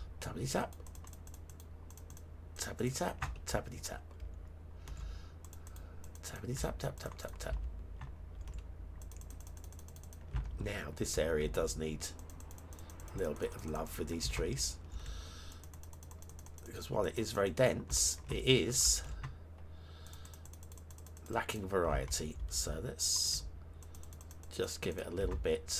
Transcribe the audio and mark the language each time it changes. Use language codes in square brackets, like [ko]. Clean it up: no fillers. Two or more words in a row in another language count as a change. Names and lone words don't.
[en] Tappity tap. Tappity tap. Tappity tap. Tappity tap, tap, tap, tap, tap. Now, this area does need a little bit of love for these trees. Because while it is very dense, it is lacking variety. So let's just give it a little bit.